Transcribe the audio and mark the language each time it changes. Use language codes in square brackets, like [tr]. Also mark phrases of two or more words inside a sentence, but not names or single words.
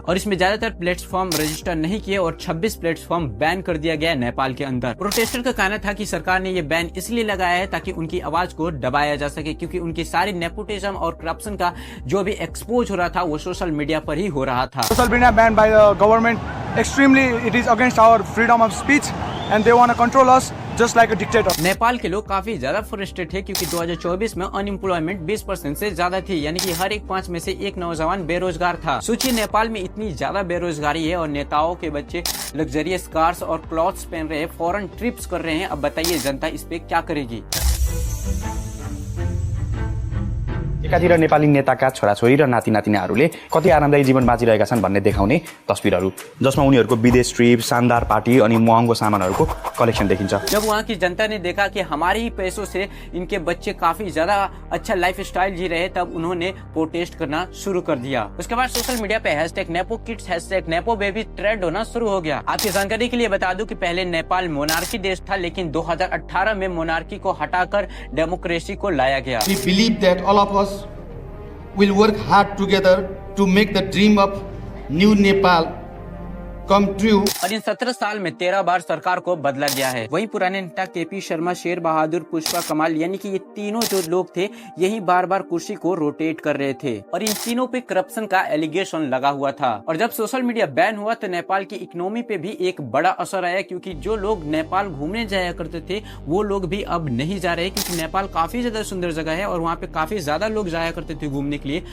[hi] और इसमें ज्यादातर प्लेटफॉर्म रजिस्टर नहीं किए और 26 प्लेटफॉर्म बैन कर दिया गया नेपाल के अंदर। प्रोटेस्टर का कहना था कि सरकार ने ये बैन इसलिए लगाया है ताकि उनकी आवाज को दबाया जा सके, क्योंकि उनकी सारी नेपोटिज्म और करप्शन का जो भी एक्सपोज हो रहा था वो [en] social media [hi] पर ही हो रहा था। [en] social media ban by the government extremely it is against our freedom of speech and they want to control us just like a dictator. [hi] नेपाल के लोग काफी ज्यादा फ्रस्ट्रेटेड है क्योंकि 2024 में अनएम्प्लॉयमेंट 20% से ज्यादा थी, यानी कि हर एक 5 में से एक नौजवान बेरोजगार था। सोचिए नेपाल में इतनी ज्यादा बेरोजगारी है और नेताओं के बच्चे [en] luxurious cars [hi] और क्लॉथ्स पहन रहे हैं, [en] foreign trips [hi] कर रहे हैं। अब बताइए जनता इस पे क्या करेगी? [ne] एकातिर नेपाली नेताका छोराछोरी र नाति नातिनाहरूले कति आरामदायी जीवन बाँचिरहेका छन् भन्ने देखाउने तस्बिरहरू, जसमा उनीहरूको विदेश ट्रिप, शानदार पार्टी अनि महँगो सामानहरूको कलेक्शन देखिन्छ। [hi] जब वहाँ की जनता ने देखा कि हमारे ही पैसों से इनके बच्चे काफी ज्यादा अच्छा [en] life style [hi] जी रहे, तब उन्होंने प्रोटेस्ट करना शुरू कर दिया। उसके बाद [en] social media [hi] पे #NepoKids, #NepoBaby ट्रेंड होना शुरू हो गया। आपकी जानकारी के लिए बता दूं कि पहले नेपाल मोनार्की देश था, लेकिन 2018 में मोनार्की को हटाकर डेमोक्रेसी को लाया गया। [en] We believe that all of us will work hard together to make the dream of new Nepal come true। [hi] और इन 17 साल में 13 बार सरकार को बदला गया है। वहीं पुराने नेता केपी शर्मा, शेर बहादुर, पुष्पा कमाल, यानी कि ये तीनों जो लोग थे यही बार बार कुर्सी को रोटेट कर रहे थे और इन तीनों पे करप्शन का एलिगेशन लगा हुआ था। और जब [en] social media [hi] बैन हुआ तो नेपाल की इकोनॉमी पे भी एक बड़ा असर आया, क्योंकि जो लोग नेपाल घूमने जाया करते थे वो लोग भी अब नहीं जा रहे, क्योंकि नेपाल काफी ज्यादा सुंदर जगह है और वहाँ पे काफी ज्यादा लोग जाया करते थे घूमने के लिए।